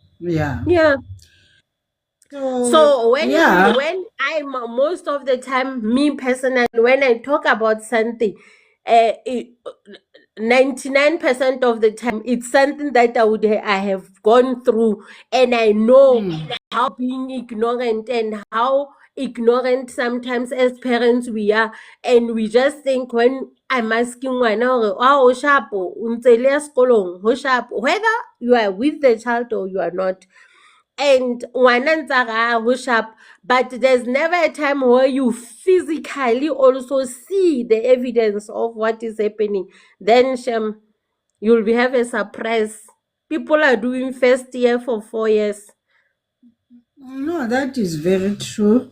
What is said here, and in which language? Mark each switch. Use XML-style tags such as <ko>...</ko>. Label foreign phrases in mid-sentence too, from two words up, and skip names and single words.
<en>So when I'm most of the time, me personally, when I talk about something, 99% of the time, it's something that I have gone through, and I know how being ignorant and how ignorant sometimes as parents we are, and we just think when I'm asking</en> <st>ngwana hore, oh sharp, o ntse le ya sekolong, ho sharp,</st> <en>whether you are with the child or you are not. And</en> <st>ngwana ntse a re, ho sharp,</st> <en>but there's never a time where you physically also see the evidence of what is happening. Then Shem, you'll have a surprise. People are doing first year for 4 years. No, that is very true.</en>